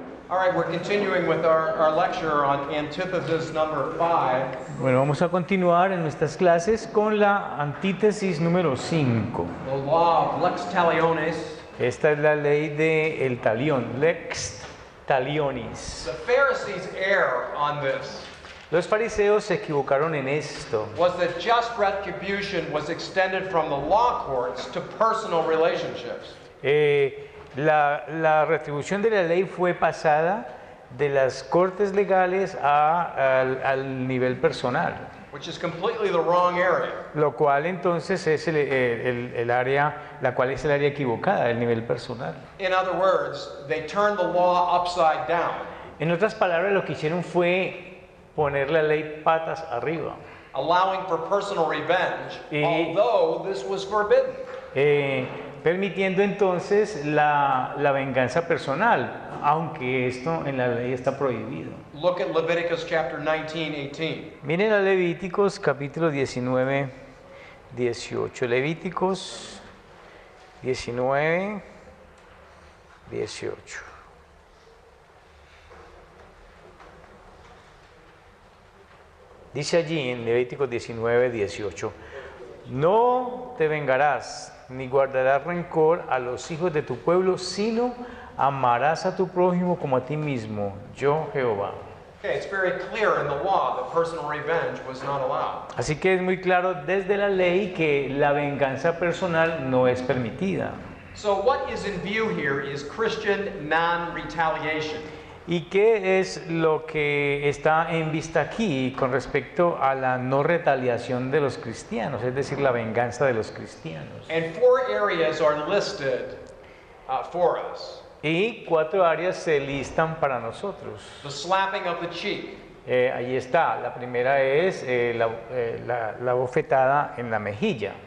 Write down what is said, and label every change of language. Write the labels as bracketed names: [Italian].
[English] All right, we're continuing with our lecture on antithesis number 5. [Spanish] Bueno, vamos a continuar en nuestras clases con la antítesis número 5. [English] The law of lex talionis. [Spanish] Esta es la ley de el talión, lex talionis. [English] The Pharisees' err on this [Spanish] Los fariseos se equivocaron en esto. [English] was that just retribution was extended from the law courts to personal relationships. [Spanish] La retribución de la ley fue pasada de las cortes legales al nivel personal, [English] Which is completely the wrong area. [Spanish] lo cual entonces es el área, la cual es el área equivocada, el nivel personal. [English] In other words, they turned the law upside down, [Spanish] En otras palabras, lo que hicieron fue poner la ley patas arriba, [English] allowing for personal revenge, [Spanish] Y- [English] although this was forbidden. [Spanish] permitiendo entonces la venganza personal, aunque esto en la ley está prohibido. [English] Look at Leviticus chapter 19:18. [Spanish] Miren a Levíticos capítulo 19, 18. Levíticos 19, 18. Dice allí en Levíticos 19, 18, no te vengarás ni guardarás rencor a los hijos de tu pueblo, sino amarás a tu prójimo como a ti mismo, yo Jehová. [English] Okay, it's very clear in the law that personal revenge was not allowed. [Spanish] Así que es muy claro desde la ley que la venganza personal no es permitida. [English] So what is in view here is Christian non-retaliation. [Spanish] ¿Y qué es lo que está en vista aquí con respecto a la no retaliación de los cristianos, es decir, la venganza de los cristianos? [English] And 4 areas are listed for us. [Spanish] Y 4 áreas se listan para nosotros. [English] The slapping of the cheek, [Spanish] Ahí está, la primera es la bofetada en la mejilla.